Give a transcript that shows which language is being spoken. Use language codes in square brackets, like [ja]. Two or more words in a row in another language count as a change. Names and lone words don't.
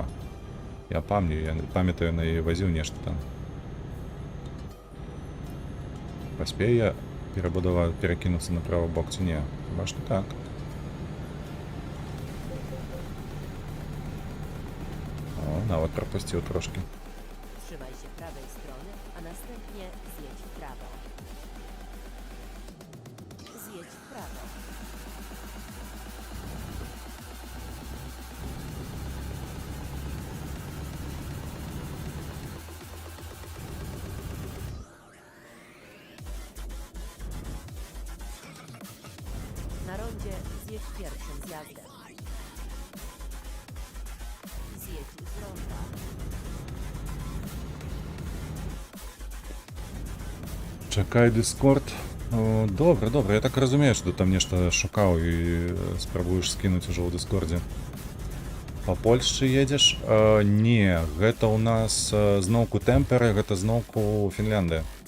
[be] Я памятаю, на яе вазіў нешта там. Паспею я перакінуцца на правы бок ці не? Хіба што так. О, нават прапусціў трошки. [pl] Trzymaj się prawej strony, a następnie zjedź w prawo. Zjedź w prawo. Na rondzie zjedź pierwszym zjazdem. Zjedź z ronda. [be] Чакай Discord. О, добра, добра. Я так разумею, што там нешта шукаў і спрабуеш скінуць ужо ў Дыскордзе. Па Польшчы едзеш? Не, гэта ў нас зноўку Тэмперы, гэта зноўку Фінляндыя.